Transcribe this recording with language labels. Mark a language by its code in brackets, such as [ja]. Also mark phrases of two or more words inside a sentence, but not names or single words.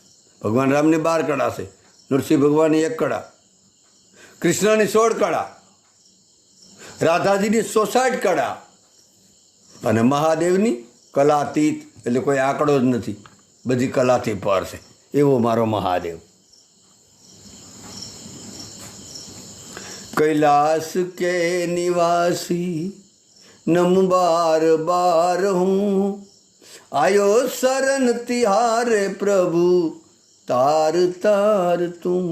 [gu] ભગવાન રામની 12 કળા છે, નૃસિંહ ભગવાનની 1 કળા, કૃષ્ણની 16 કળા, રાધાજીની 66 કળા, અને મહાદેવની કલાતીત, એટલે કોઈ આંકડો જ નથી, બધી કલાથી પર છે. એવો મારો મહાદેવ. [hi] कैलाश के निवासी नम बार बार हूँ, आयो शरण तिहारे प्रभु तार तार તું.